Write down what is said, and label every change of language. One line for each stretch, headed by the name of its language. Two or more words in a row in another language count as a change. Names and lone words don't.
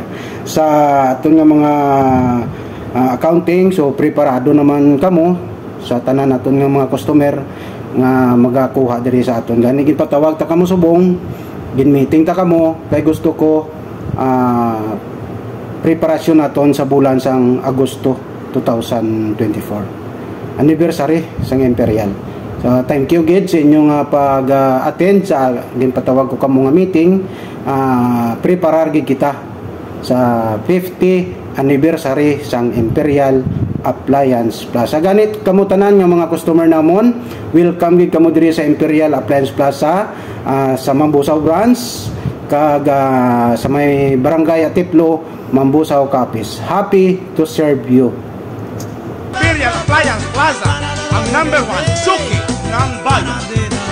Hiligaynon: Sa aton nga mga accounting, so preparado naman kamo sa tanan aton nga mga customer nga magakuha diri sa aton. Gani ginpatawag ta kamo subong, gin-meeting ta kamo kay gusto ko preparasyon naton sa bulan sang Agosto 2024, anniversary sang Imperial.
English: So thank you
Hiligaynon: gid sa inyong pag-attend sa ginpatawag ko kamo nga meeting. Preparar gid kita sa 50 anniversary sang Imperial Appliance Plaza. Ganit kamo tanan nga mga customer namon, welcome gid kamo diri sa Imperial Appliance Plaza sa Mambusaw branch, kag sa may barangay Atiplo, Mambusaw, Capiz.
English: Happy to serve you.
Filipino: Imperial Appliance Plaza, ang number 1 suki ng bayan.